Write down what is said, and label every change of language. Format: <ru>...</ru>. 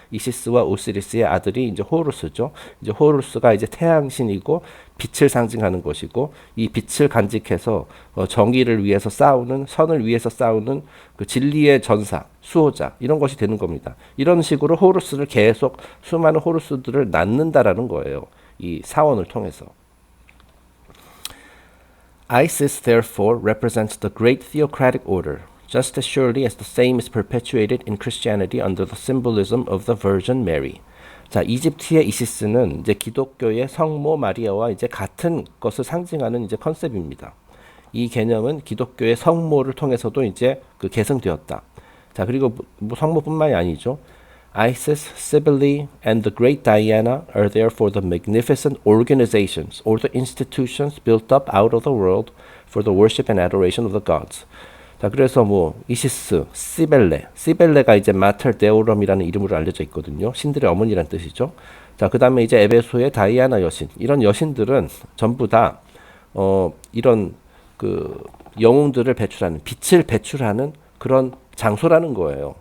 <ko>이시스와 오시리스의 아들이 이제 호루스죠. 이제 호루스가 이제 태양신이고 빛을 상징하는 것이고, 이 빛을 간직해서 정의를 위해서 싸우는, 선을 위해서 싸우는 그 진리의 전사, 수호자 이런 것이 되는 겁니다. 이런 식으로 호루스를 계속 수많은 호루스들을 낳는다라는 거예요. 이 사원을 통해서.</ko> <en>Isis therefore represents the great theocratic order. Just as surely as the same is perpetuated in Christianity under the symbolism of the Virgin Mary.</en> <ko>자, 이집트의 이시스는 이제 기독교의 성모 마리아와 이제 같은 것을 상징하는 이제 컨셉입니다. 이 개념은 기독교의 성모를 통해서도 이제 그 계승되었다. 자, 그리고 뭐 성모뿐만이 아니죠.</ko> <en>Isis, Cybele, and the great Diana are therefore the magnificent organizations or the institutions built up out of the world for the worship and adoration of the gods.</en> <ko>자, 그래서 뭐 이시스, 시벨레가 이제 마텔 데오럼이라는 이름으로 알려져 있거든요. 신들의 어머니란 뜻이죠. 자, 그다음에 이제 에베소의 다이아나 여신, 이런 여신들은 전부 다 이런 그 영웅들을 배출하는, 빛을 배출하는 그런 장소라는 거예요.</ko>